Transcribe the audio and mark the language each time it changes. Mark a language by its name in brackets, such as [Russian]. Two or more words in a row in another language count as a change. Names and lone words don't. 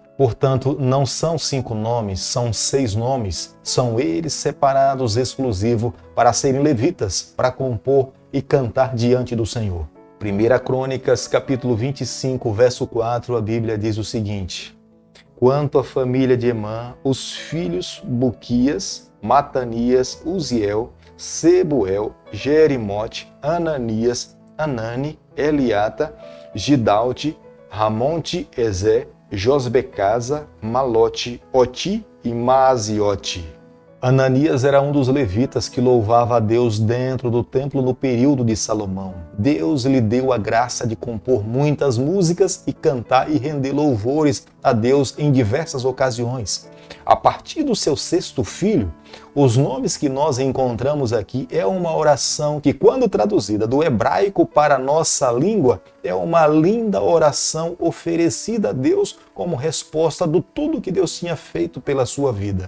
[Portuguese] Portanto, não são 5 nomes, são 6 nomes. São eles separados exclusivos para serem levitas, para compor e cantar diante do Senhor. 1 Crônicas, capítulo 25, verso 4, a Bíblia diz o seguinte: Quanto à família de Emã, os filhos Buquias, Matanias, Uziel, Sebuel, Jerimote, Ananias, Anani, Eliata, Gidalte, Ramonte, Ezé, Josbecasa, Malote, Oti e Maaziote. Ananias era um dos levitas que louvava a Deus dentro do templo no período de Salomão. Deus lhe deu a graça de compor muitas músicas e cantar e render louvores a Deus em diversas ocasiões. A partir do seu 6º filho, os nomes que nós encontramos aqui é uma oração que, quando traduzida do hebraico para a nossa língua, é uma linda oração oferecida a Deus como resposta do tudo que Deus tinha feito pela sua vida.